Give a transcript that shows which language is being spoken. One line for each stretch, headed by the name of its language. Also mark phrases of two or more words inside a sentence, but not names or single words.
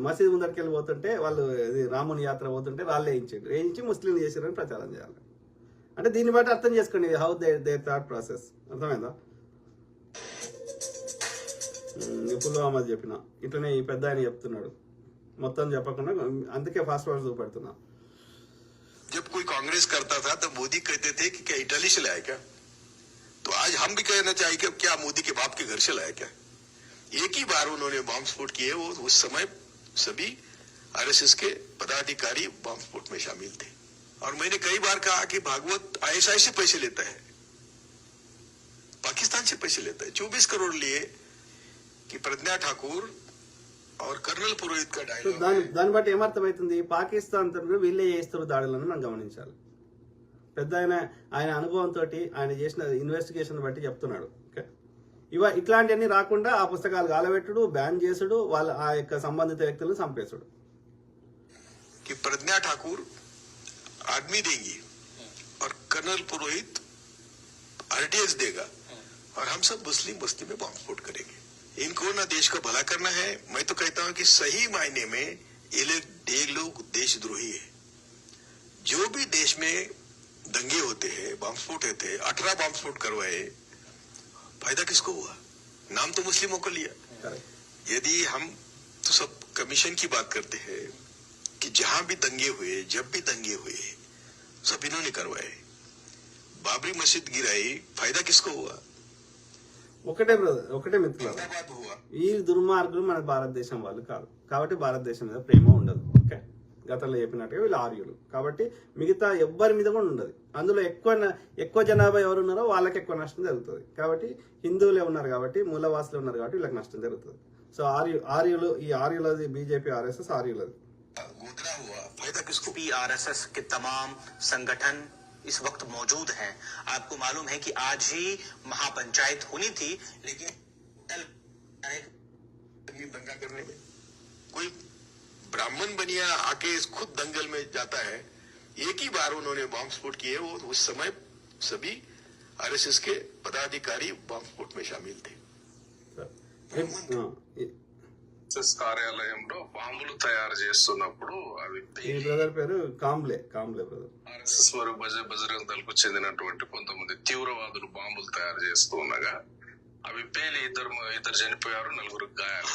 Telugu: మసీద్ ముందరికి వెళ్ళి పోతుంటే వాళ్ళు రాముని యాత్ర పోతుంటే రాళ్ళు వేయించి ముస్లింలు చేసారని ప్రచారం చేయాలి. అంటే దీన్ని బట్టి అర్థం చేసుకోండి
English: how their thought process.
Telugu: అర్థమైందా? పుల్వామా చెప్పిన ఇట్లనే ఈ పెద్ద ఆయన చెప్తున్నాడు మొత్తం చెప్పకుండా అందుకే
English: fast fast
Telugu: చూపెడుతున్నా.
Hindi: जब कोई कांग्रेस करता था तब मोदी कहते थे कि क्या इटली से लाया क्या, तो आज हम भी कहना चाहिए कि क्या मोदी के बाप के घर से लाया क्या. एक ही बार उन्होंने बम स्फोट किए, वो उस समय सभी आरएसएस के पदाधिकारी बम स्फोट में शामिल थे. और मैंने कई बार कहा कि भागवत आईएसआई से पैसे लेता है, पाकिस्तान से पैसे लेता है. 24 करोड़ लिए कि प्रज्ञा ठाकुर और कर्नल पुरोहित का
Telugu: సో
Hindi: डायलॉग.
Telugu: దాన్ని బట్టి ఏమర్థమవుతుంది, పాకిస్తాన్ తరఫున వీళ్ళే చేస్తున్న దాడులను మనం గమనించాలి. పెద్ద ఆయన అనుభవంతో ఆయన చేసిన ఇన్వెస్టిగేషన్ బట్టి చెప్తున్నాడు. ఓకే, ఇట్లాంటివన్నీ రాకుండా ఆ పుస్తకాలు గాలబెట్టుడు, బ్యాన్ చేసుడు, వాళ్ళ ఆ యొక్క సంబంధిత వ్యక్తులను చంపేసుడు.
Hindi: कि प्रज्ञा ठाकुर आदमी देंगी और कर्नल पुरोहित आरटीएस देगा और हम सब मुस्लिम बस्ती में बम स्फोट करेंगे. इनको ना देश का भला करना है. मैं तो कहता हूं कि सही मायने में ये लोग देशद्रोही है. जो भी देश में दंगे होते हैं, बम स्फोट होते हैं, 18 बम स्फोट करवाए, फायदा किसको हुआ? नाम तो मुस्लिमों को लिया. यदि हम तो सब कमीशन की बात करते हैं कि जहां भी दंगे हुए, जब भी दंगे हुए, सब इन्होंने करवाए. बाबरी मस्जिद गिराई, फायदा किसको हुआ?
Telugu: ఒకటే బ్రదర్, ఒకటే మిత్రులు,
Hindi: अहमदाबाद हुआ.
Telugu: ఈ దుర్మార్గులు మన భారతదేశం వాళ్ళు కాదు కాబట్టి భారతదేశం మీద ప్రేమ ఉండదు. ఓకే, గతంలో చెప్పినట్టుగా వీళ్ళు ఆర్యులు కాబట్టి మిగతా ఎవ్వరి మీద కూడా ఉండదు. అందులో ఎక్కువ జనాభా ఎవరు ఉన్నారో వాళ్ళకి ఎక్కువ నష్టం జరుగుతుంది. కాబట్టి హిందువులే ఉన్నారు కాబట్టి, మూలవాసులు ఉన్నారు కాబట్టి వీళ్ళకి నష్టం జరుగుతుంది. సో ఆర్యులు ఈ ఆర్యులది బీజేపీ, ఆర్ఎస్ఎస్ ఆర్యులది.
Hindi: गोधरा हुआ, फायदा किसको? आरएसएस के तमाम संगठन इस वक्त मौजूद हैं. आपको मालूम है कि आज ही महापंचायत होनी थी, लेकिन दंगा करने में कोई ब्राह्मण बनिया आके खुद दंगल में जाता है. एक ही बार उन्होंने बम स्फोट किए, वो उस समय सभी आरएसएस के पदाधिकारी बम स्फोट में शामिल थे.
Telugu: కార్యాలయంలో బాంబులు తయారు చేస్తున్నప్పుడు అవి ఈ బ్రదర్ పేరు కాంబ్లే బ్రదర్. ఆర్ఎస్ఎస్ వారు బజరంగ దళకు చెందినటువంటి కొంతమంది తీవ్రవాదులు బాంబులు తయారు చేస్తూ ఉండగా అవి పేలి ఇద్దరు చనిపోయారు, 4 గాయాలు.